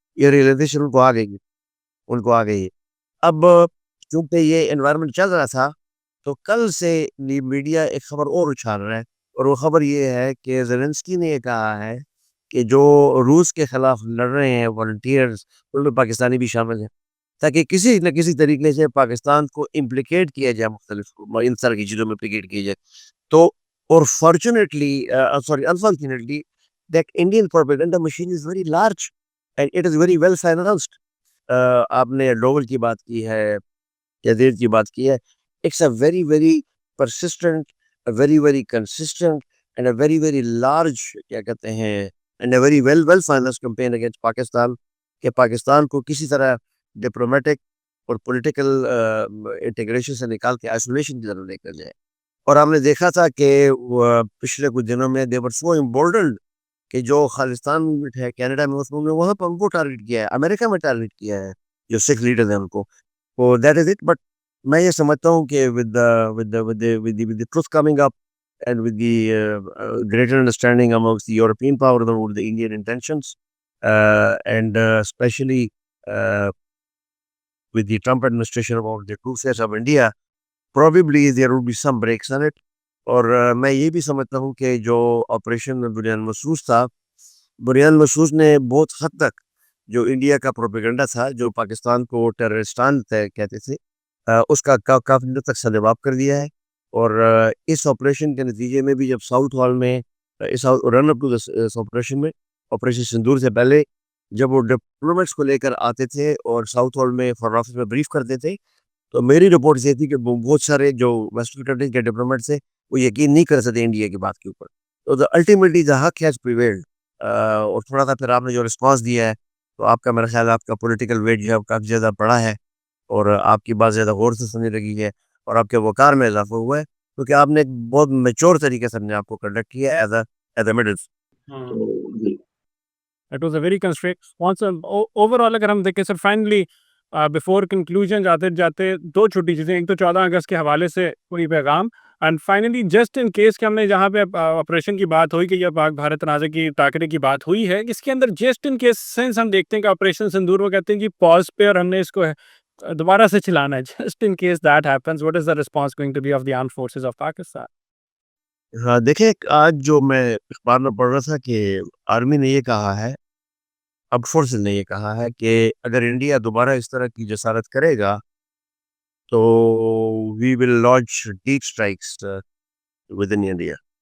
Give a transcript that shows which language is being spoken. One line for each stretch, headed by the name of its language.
Urdu: یہ ریئلائزیشن ان کو آ گئی ہے. اب چونکہ یہ انوائرمنٹ چل رہا تھا تو کل سے میڈیا ایک خبر اور اچھال رہا ہے، اور وہ خبر یہ ہے کہ زیلنسکی نے یہ کہا ہے کہ جو روس کے خلاف لڑ رہے ہیں والنٹیئرز ان میں پاکستانی بھی شامل ہیں، تاکہ کسی نہ کسی طریقے سے پاکستان کو امپلیکیٹ کیا جائے، مختلف ان طرح کی چیزوں میں امپلیکیٹ کیا جائے.
English: تو اور unfortunately that Indian propaganda machine is very large and it is very well financed.
Urdu: آپ نے ڈوول کی بات کی ہے، یزید کی بات کی ہے.
English: it's a very very persistent, very very consistent and a very very large
Urdu: کیا کہتے ہیں
English: and a very well finance campaign against Pakistan,
Urdu: کہ پاکستان کو کسی طرح ڈپلومیٹک اور پولیٹیکل انٹیگریشن سے نکال کے آئسولیشن کی طرف لے کر جائے. اور ہم نے دیکھا تھا کہ پچھلے کچھ دنوں میں
English: they were so emboldened
Urdu: کہ جو خالستان ہے کینیڈا میں، اس میں وہاں پر ان کو ٹارگٹ کیا ہے، امریکہ میں ٹارگٹ کیا ہے جو سکھ لیڈرز ہیں ان کو.
English: تو that is it. But
Urdu: میں یہ سمجھتا ہوں کہ
English: with the truth coming up and with the greater understanding amongst the European powers about the Indian intentions and especially with the Trump administration about the true face of India, probably there will be some breaks on it.
Urdu: اور میں یہ بھی سمجھتا ہوں کہ جو operation بریان مسروس تھا، بریان مسروس نے بہت حد تک جو انڈیا کا پروپیگنڈا تھا، جو پاکستان کو ٹیررسٹان کہتے تھے، اس کا کافی حد تک سدباب کر دیا ہے. اور اس آپریشن کے نتیجے میں بھی جب ساؤتھ ہال میں اس رن اپ ٹو اس آپریشن میں، آپریشن سندور سے پہلے جب وہ ڈپلومیٹس کو لے کر آتے تھے اور ساؤتھ ہال میں فارن آفس میں بریف کرتے تھے، تو میری رپورٹ یہ تھی کہ بہت سارے جو ویسٹرن کنٹریز کے ڈپلومیٹس تھے وہ یقین نہیں کر سکتے انڈیا کی بات کے اوپر.
English: تو ultimately the حق has prevailed.
Urdu: اور تھوڑا سا پھر آپ نے جو رسپانس دیا ہے، تو آپ کا میرا خیال ہے آپ کا پولیٹیکل ویٹ جو ہے کافی زیادہ بڑا ہے، اور آپ کی بات زیادہ غور سے سننے لگی ہے، اور آپ کے وقار میں اضافہ ہوا ہے، کیونکہ آپ نے ایک بہت میچور طریقے سے اپنے آپ کو کنڈکٹ کیا ہے ایز اے مڈل. ہاں. تو جی
English: It was a very constraint. Once overall
Urdu: اگر ہم دیکھیں سر فائنلی بفور کنکلوژن جاتے جاتے دو چھوٹی چیزیں، ایک تو 14 اگست کے حوالے سے کوئی پیغام،
English: and finally just in case
Urdu: کہ ہم نے جہاں پہ آپریشن کی بات ہوئی کہ یہ پاک بھارت تنازع کی ٹاکرے کی بات ہوئی ہے، اس کے اندر جسٹ ان کیس سینس ہم دیکھتے ہیں کہ آپریشن سندور وہ کہتے ہیں کہ پاز پہ اور ہم نے اس کو دوبارہ سے چلانا ہے.
English: Just in case that happens what is the response going to be of the armed forces of Pakistan?
Urdu: ہاں، دیکھیں آج جو میں اخبار میں پڑھ رہا تھا کہ آرمی نے یہ کہا ہے، اب فورسز نے یہ کہا ہے کہ اگر انڈیا دوبارہ اس طرح کی جسارت کرے گا تو
English: We will launch deep strikes within India.